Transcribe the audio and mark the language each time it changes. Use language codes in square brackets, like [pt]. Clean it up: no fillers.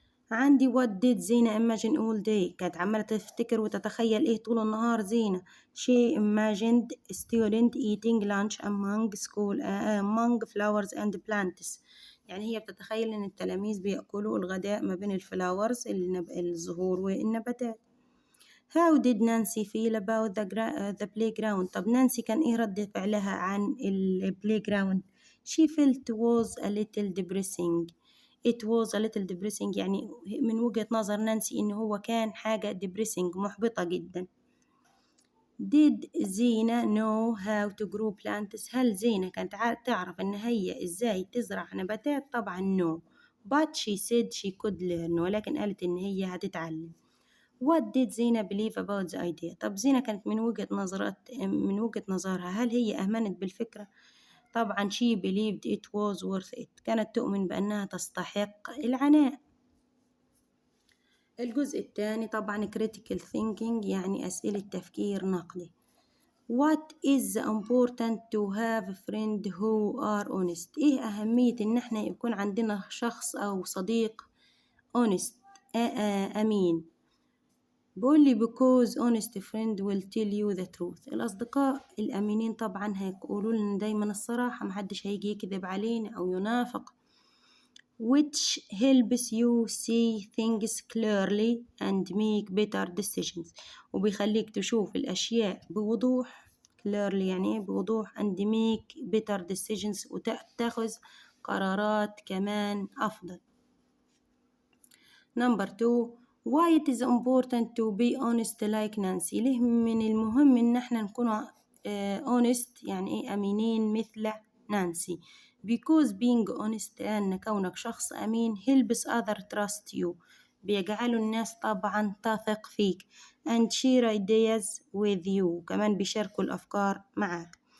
[ar] عندي [en] what did زينة imagine all day؟ [ar] كانت عمالة تفتكر وتتخيل إيه طول النهار زينة. [en] she imagined student eating lunch among flowers and plants، [ar] يعني هي بتتخيل إن التلاميذ بيأكلوا الغداء ما بين الفلاورز الزهور والنباتات. [en] how did Nancy feel about the playground؟ [ar] طب نانسي كان إيه رد فعلها عن [en] playground؟ she felt was a little depressing. it was a little depressing، [ar] يعني من وجهة نظر نانسي إن هو كان حاجة depressing محبطة جدا. [en] did زينة know how to grow plants؟ [ar] هل زينة كانت تعرف إن هي إزاي تزرع نباتات؟ طبعا [en] no but she said she could learn، [ar] ولكن قالت إن هي هتتعلم. [en] what did زينة believe about the idea؟ [ar] طب زينة كانت من وجهة نظرها هل هي أهمنت بالفكرة؟ طبعا [en] she believed it was worth it، [ar] كانت تؤمن بأنها تستحق العناء. الجزء الثاني طبعا critical thinking، يعني أسئلة تفكير نقدي. [en] what is important to have a friend who are honest؟ [ar] إيه أهمية إن احنا يكون عندنا شخص أو صديق honest أمين؟ بقول لي [en] because honest friend will tell you the truth، [ar] الأصدقاء الأمينين طبعا هيقولوا لنا دايما الصراحة، محدش هيجي يكذب علينا أو ينافق. [en] which helps you see things clearly and make better decisions، [ar] وبيخليك تشوف الأشياء بوضوح. clearly يعني إيه بوضوح [en] and make better decisions، [ar] وتأخذ قرارات كمان أفضل. [en] number 2 why it is important to be honest like Nancy؟ [ar] ليه من المهم إن احنا نكون honest، يعني إيه أمينين مثل نانسي؟ [en] because being honest، [ar] لأن كونك شخص أمين [en] helps others trust you، [ar] بيجعلوا الناس طبعا تثق فيك [en] and share ideas with you، [ar] كمان بيشاركوا الأفكار معك.